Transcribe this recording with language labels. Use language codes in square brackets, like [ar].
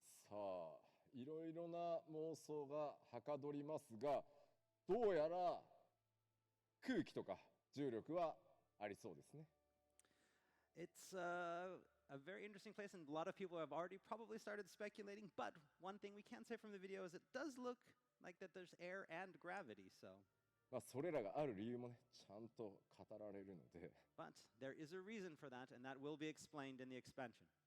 [ja] さあ、いろいろな妄想がはかどりますが、どうやら空気とか重力はありそうですね。 [en] It's a very interesting place, and a lot of people have already probably started speculating. But one thing we can say from the video is it does look like that there's air and gravity. So, [ja] それらがある理由もね、ちゃんと語られるので、 [en] but there is a reason for that, and that will be explained in the expansion.